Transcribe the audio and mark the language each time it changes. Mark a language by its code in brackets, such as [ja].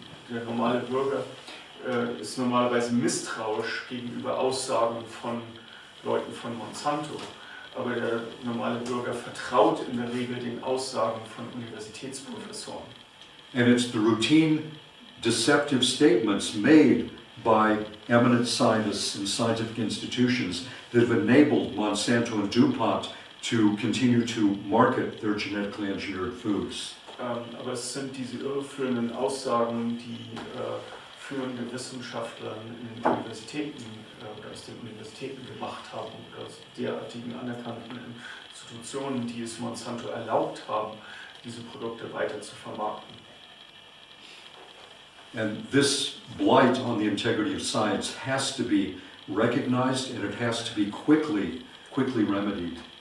[de] Der normale Bürger ist normalerweise misstrauisch gegenüber Aussagen von Leuten von Monsanto, aber der normale Bürger vertraut in der Regel den Aussagen von Universitätsprofessoren. [en] And it's the routine deceptive statements made by eminent scientists and scientific institutions that have enabled Monsanto and DuPont to continue to market their genetically engineered foods. [de] Aber es sind diese irreführenden Aussagen, die führende Wissenschaftler in den Universitäten oder aus den Universitäten gemacht haben oder aus derartigen anerkannten Institutionen, die es Monsanto erlaubt haben, diese Produkte weiter zu vermarkten. [en] And this blight on the integrity of science has to be recognized and it has to be quickly remedied.